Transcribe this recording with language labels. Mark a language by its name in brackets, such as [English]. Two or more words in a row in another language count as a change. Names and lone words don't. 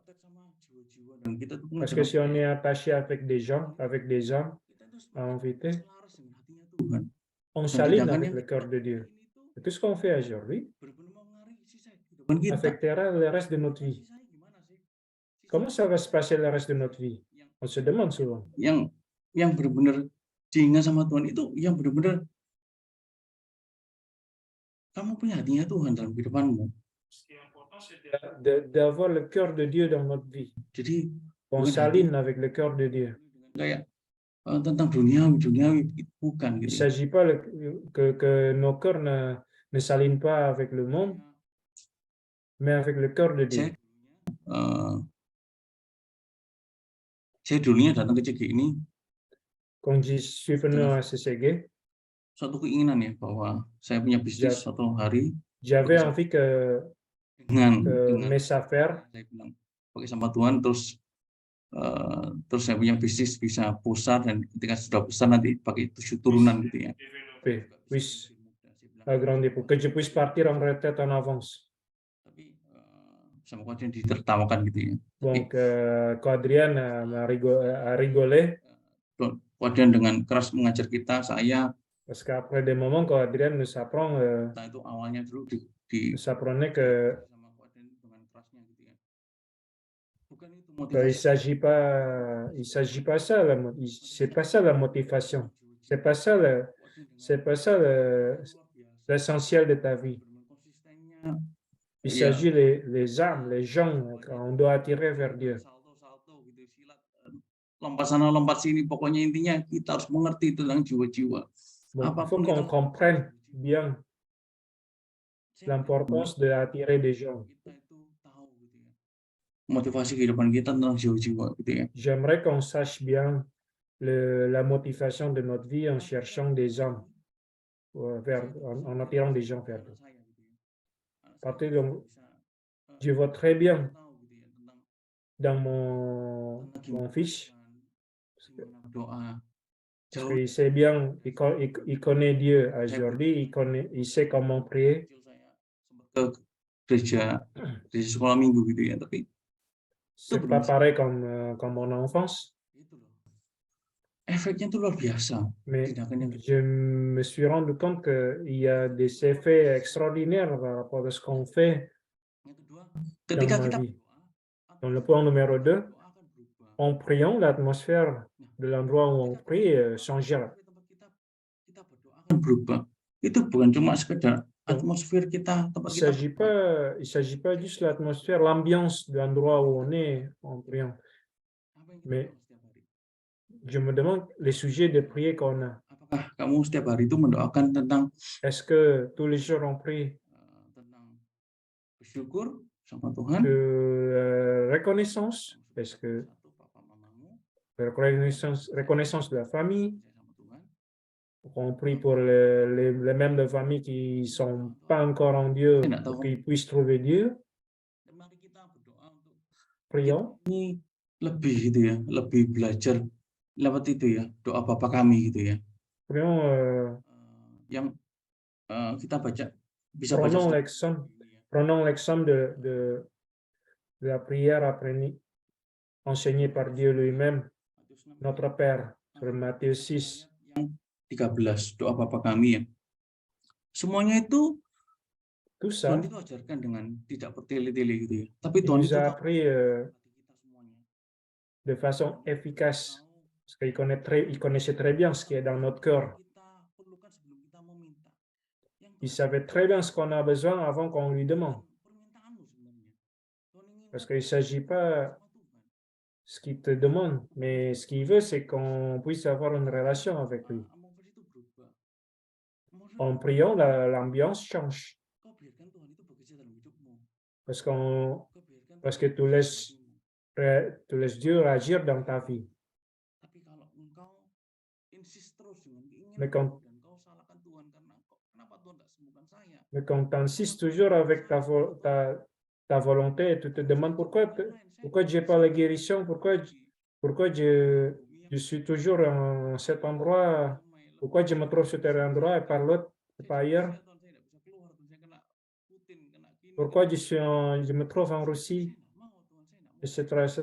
[French] Parce que si on est attaché avec des gens, avec des hommes, en vérité, on s'aligne avec le cœur de Dieu. Et tout ce qu'on fait aujourd'hui affectera le reste de notre vie. Comment ça va se passer le reste de notre vie? On se demande souvent. [Indonesian] Yang benar-benar diingat sama Tuhan itu yang benar-benar kamu punya hatinya Tuhan dalam kehidupanmu. [French] D'avoir le cœur de Dieu dans notre vie. [Indonesian] Jadi [French] on s'aligne avec le cœur de Dieu. [Indonesian] Kayak tentang duniawi bukan gitu. [French] Il ne s'agit pas que nos cœurs ne s'alignent pas avec le monde, mais avec le cœur de Dieu. [Indonesian] Saya dulunya datang ke CG ini. [French] Quand je suis venu à CCG, [Indonesian] suatu keinginan ya bahwa saya punya bisnis suatu hari. [French] J'avais envie que [Indonesian] dengan [French] mes affaires, [Indonesian] saya bilang pakai sama Tuhan terus terus saya punya bisnis bisa besar, dan ketika sudah besar nanti pakai 7 turunan gitu ya. [French] Puisse agrandir, pour que je puisse partir en retraite en avance. [Indonesian] Tapi sama Coach Adrian ditertawakan gitu ya. [French] Donc, Coach Adrian a rigolé, [Indonesian] Coach Adrian dengan keras mengajar kita, saya [French] parce qu'après des moments, Coach Adrian nous apprend, [Indonesian] nah itu awalnya dulu [French] nous apprenait que [Indonesian] sama Coach Adrian dengan kerasnya gitu ya. Bukan itu [French] il [Indonesian] motivasi. [French] s'agit pas ça, c'est pas ça la motivation, c'est pas ça l'essentiel de ta vie. Il s'agit les âmes, les gens qu'on doit attirer vers Dieu. [Indonesian] Salto gitu, silat, lompat sana lompat sini, pokoknya intinya kita harus mengerti tentang jiwa-jiwa. [French] Bon, il faut qu'on comprenne bien l'importance d'attirer des gens. [Indonesian] Kita itu tahu gitu ya. Motivasi kehidupan kita tentang jiwa-jiwa gitu ya. [French] J'aimerais qu'on sache bien la motivation de notre vie en cherchant des âmes, en attirant des gens vers nous. Parce que je vois très bien dans mon fils, parce qu'il sait bien, il connaît Dieu aujourd'hui, il sait comment prier. [Indonesian] Ke gereja sekolah minggu gitu ya, tapi [French] C'est pas pareil comme mon enfance, [Indonesian] itu loh. Efeknya tuh luar biasa. [French] mais [Indonesian] Tindakan yang [French] je me suis rendu compte qu'il y a des effets extraordinaires par rapport à ce qu'on fait [Indonesian] yang kedua, [French] dans [Indonesian] ketika [French] ma [Indonesian] kita [French] vie. Dans le point numéro 2, [Indonesian] doa akan berubah. [French] en priant, l'atmosphère de l'endroit où on prie changera. [Indonesian] Kita berdoa akan berubah. Itu bukan cuma sekedar atmosfer kita, tempat [French] Il [Indonesian] kita. [French] ne s'agit pas juste de l'atmosphère, l'ambiance de l'endroit où on est en priant. [Indonesian] Apa yang kita [French] Mais- [Indonesian] doa setiap hari? [French] Je me demande les sujets de prière qu'on a. [Indonesian] Apakah kamu setiap hari itu mendoakan tentang [French] Est-ce que tous les jours on prie [Indonesian] tentang bersyukur sama Tuhan? [French] de reconnaissance? Est-ce que [Indonesian] Satu, papa mamamu, [French] reconnaissance de la famille? [Indonesian] percaya sama Tuhan. [French] On prie pour les membres de famille qui ne sont pas encore en Dieu, pour qu'ils puissent trouver Dieu. [Indonesian] Dan mari kita berdoa untuk [French] Prions. [Indonesian] ini lebih gitu ya, lebih belajar lewat itu ya, doa Bapa kami gitu ya. [French] Prions, [Indonesian] Yang kita baca bisa baca [French] prenons [Indonesian] setiap [French] l'exemple, [Indonesian] hari ya. [French] prenons l'exemple de la prière enseignée par Dieu lui-même, [Indonesian] Matius 6 [French] notre Père, sur Matthieu 6. [Indonesian] yang 13, doa Bapa kami ya. Semuanya itu [French] Tout ça, [Indonesian] Tuhan itu ajarkan dengan tidak bertele-tele gitu ya. Tapi [French] il [Indonesian] Tuhan [French] nous [Indonesian] itu [French] a [Indonesian] tahu [French] appris [Indonesian] hati kita semuanya. [French] de façon efficace, [Indonesian] Tahu [French] parce qu'il connaissait très bien ce qui est dans notre cœur. [Indonesian] kita perlukan sebelum kita meminta. Yang [French] Il savait très bien ce qu'on a besoin avant qu'on lui demande. [Indonesian] permintaanmu sebenarnya. Tuhan ingin [French] Parce qu'il ne s'agit pas [Indonesian] sama Tuhan. [French] ce qu'il te demande, mais ce qu'il veut, c'est qu'on puisse avoir une relation avec lui. [Indonesian] Atmosfer itu berubah. Atmosfer [French] En [Indonesian] itu [French] priant, l'ambiance change. [Indonesian] kau biarkan Tuhan itu bekerja dalam hidupmu. [French] Parce [Indonesian] Kau biarkan [French] parce [Indonesian] Tuhan [French] que tu [Indonesian] bekerja [French] laisses- [Indonesian] dalam hidupmu. [French] tu laisses Dieu agir dans ta vie. [Indonesian] Tapi kalau engkau insist terus dengan keinginan [French] Mais quand- [Indonesian] dan kau salahkan Tuhan karena kenapa Tuhan tak sembuhkan saya? [French] Mais quand tu insistes toujours avec ta volonté, tu te demandes pourquoi Dieu pas la guérison, pourquoi je suis toujours en cet endroit, pourquoi je me trouve sur tel endroit et par l'autre, pas ailleurs, pourquoi je me trouve en Russie, etc., etc.